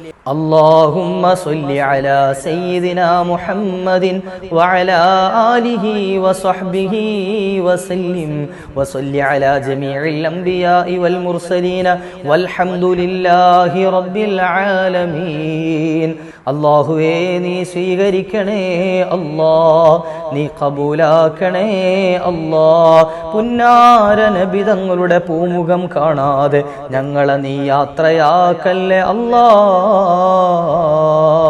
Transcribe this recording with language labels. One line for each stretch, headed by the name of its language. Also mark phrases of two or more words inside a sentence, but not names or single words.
Arabic: اللهم صل على سيدنا محمد وعلى آله وصحبه وسلم. وصل على جميع الأنبياء والمرسلين والحمد لله رب العالمين.
Malayalam: അല്ലാഹുവേ നീ സ്വീകരിക്കണേ അല്ലാഹ്, നീ കബൂലാക്കണേ അല്ലാഹ്. പുന്നാര നബി തങ്ങളുടെ പൂമുഖം കാണാതെ ഞങ്ങളെ നീ യാത്രയാക്കല്ലേ അല്ലാഹ്.